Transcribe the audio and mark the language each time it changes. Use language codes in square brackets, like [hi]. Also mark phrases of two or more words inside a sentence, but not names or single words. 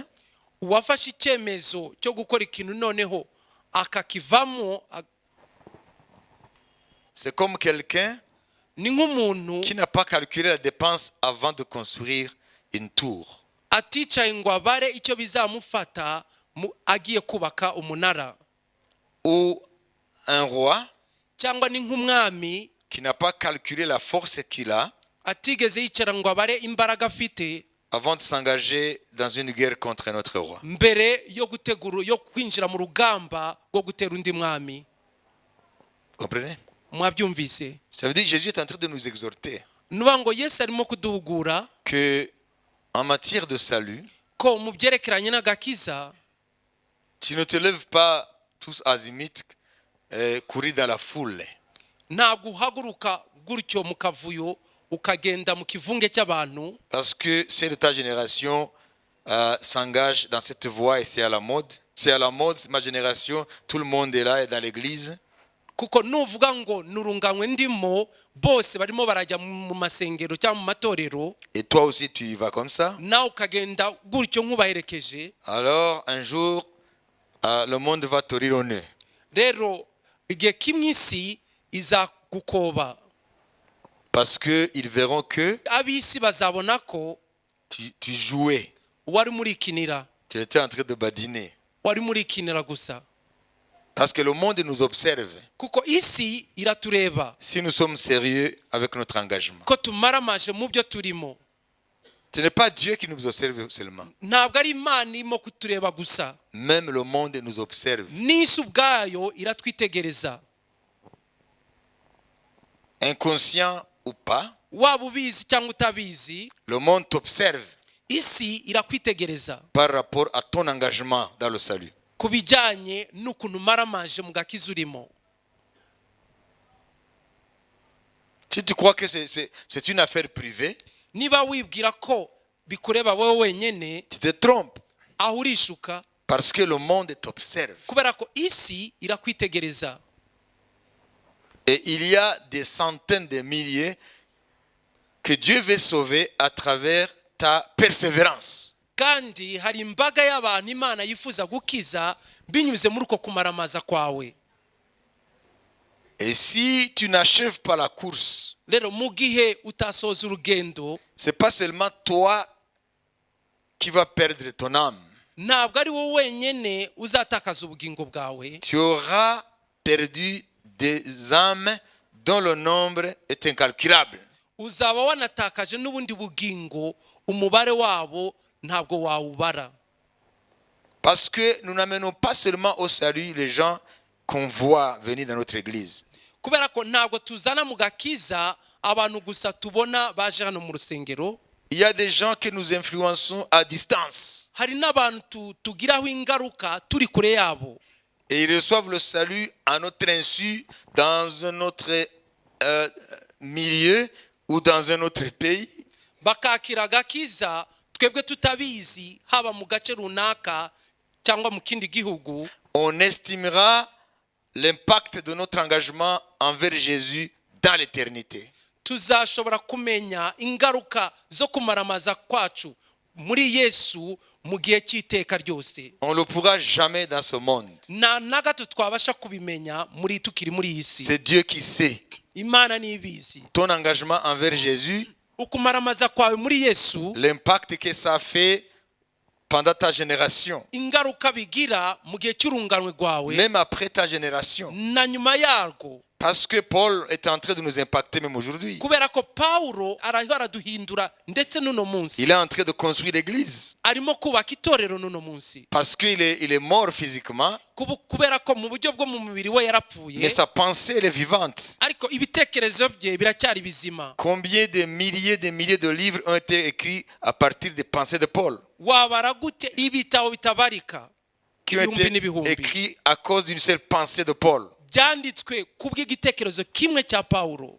[rw] uwafashe icyemezo cyo gukora ikintu noneho akakivamo, [fr] c'est comme quelqu'un [rw] ni nk'umuntu [fr] qui n'a pas calculé la dépense avant de construire une tour. [rw] aticaye ngo abare icyo bizamufata agiye kubaka umunara. [fr] Ou un roi [rw] cyangwa ni nk'umwami [fr] qui n'a pas calculé la force qu'il a [rw] atigeze yicara ngo abare imbaraga afite [fr] avant de s'engager dans une guerre contre notre roi. [rw] mbere yo kwinjira mu rugamba rwo gutera undi mwami. [fr] Comprenez? [rw] Mwabyumvise? [fr] Ça veut dire que Jésus est en train de nous exhorter [rw] nuba ngo Yesu arimo kuduhugura [fr] que en matière de salut, [rw] ko mu byerekeranye n'agakiza [fr] tu ne te lèves pas tous azimuts courir dans la foule. [rw] ntabwo uhaguruka gutyo mu kavuyo ukagenda mu kivunge cy'abantu, [fr] Parce que ceux de ta génération s'engagent dans cette voie et c'est à la mode. C'est à la mode, ma génération, tout le monde est là et dans l'église. [rw] kuko nuvuga ngo nurunganywe ndimo bose barimo barajya mu masengero cyangwa mu matorero, [fr] Et toi aussi tu y vas comme ça. [rw] nawe ukagenda gutyo nk'ubaherekeje, [fr] Alors un jour, le monde va te rire au nez. [rw] rero igihe kimwe isi izagukoba. [fr] Parce qu'ils verront que [rw] Ab'isi bazabona ko [fr] tu jouais. [rw] wari murikinira, [fr] Tu étais en train de badiner. [rw] wari murikinira gusa. [fr] Parce que le monde nous observe. [rw] Kuko isi iratureba [fr] Si nous sommes sérieux avec notre engagement. [rw] ko tumaramaje mu byo turimo. [fr] Ce n'est pas Dieu qui nous observe seulement. [rw] Ntabwo ari Imana irimo kutureba gusa, [fr] Même le monde nous observe. [rw] n'isi ubwayo iratwitegereza. [fr] Inconscient ou pas, [rw] Waba ubizi cyangwa utabizi, [fr] le monde t'observe [rw] isi irakwitegereza [fr] par rapport à ton engagement dans le salut. [rw] ku bijyanye n'ukuntu umaramaje mu gakiza urimo. [fr] Si tu crois que c'est une affaire privée, [rw] Niba wibwira ko bikureba wowe wenyine, [fr] tu te trompes. [rw] aho urishuka, [fr] Parce que le monde t'observe. [rw] kubera ko isi irakwitegereza. [fr] Et il y a des centaines de milliers que Dieu veut sauver à travers ta persévérance. [rw] Kandi hari imbaga y'abantu Imana yifuza gukiza binyuze muri uko kumaramaza kwawe. [fr] Et si tu n'achèves pas la course, [rw] Rero mu gihe utasoza urugendo, [fr] c'est pas seulement toi qui vas perdre ton âme. [rw] ntabwo ari wowe wenyine uzatakaza ubugingo bwawe, [fr] Tu auras perdu des âmes dont le nombre est incalculable. [rw] uzaba wanatakaje n'ubundi bugingo umubare wabo ntabwo wawubara. [fr] Parce que nous n'amenons pas seulement au salut les gens qu'on voit venir dans notre église. [rw] Kubera ko ntabwo tuzana mu gakiza abantu gusa tubona baje hano mu rusengero. [fr] Il y a des gens que nous influençons à distance. [rw] Hari n'abantu tugiraho ingaruka turi kure yabo, [fr] Et ils reçoivent le salut à notre insu dans un autre milieu ou dans un autre pays. [rw] bakakira agakiza twebwe tutabizi, haba mu gace runaka cyangwa mu kindi gihugu. [fr] On estimera l'impact de notre engagement envers Jésus dans l'éternité. [rw] Tuzashobora kumenya ingaruka zo kumaramaza kwacu muri Yesu mu gihe cy'iteka ryose. [fr] On ne le pourra jamais dans ce monde. [rw] Na gato twabasha kubimenya muri tukiri muri iyi si. [fr] C'est Dieu qui sait. [rw] Imana nibizi. [fr] Ton engagement envers Jésus, [rw] Ukumaramaza kwawe muri Yesu, [fr] l'impact que ça fait pendant ta génération, [rw] ingaruka bigira mu gihe cy'urunganwe rwawe [fr] même après ta génération. [rw] na nyuma yarwo. [fr] Parce que Paul est en train de nous impacter même aujourd'hui. [rw] Kubera ko Paulo araduhindura ndetse n'uno munsi. [fr] Il est en train de construire l'église. [rw] Arimo kubaka itorero n'uno munsi. [fr] Parce qu'il est mort physiquement, [rw] Kubera ko mu buryo bwo mu mubiri we yarapfuye, [fr] mais sa pensée elle est vivante. [rw] ariko ibitekerezo bye biracyari bizima. [fr] Combien de milliers de livres ont été écrits à partir des pensées de Paul, [rw] Wabara gute ibitabo bitabarika [fr] qui ont été écrits à cause d'une seule pensée de Paul. [rw] byanditswe kubw'igitekerezo kimwe cya Paulo.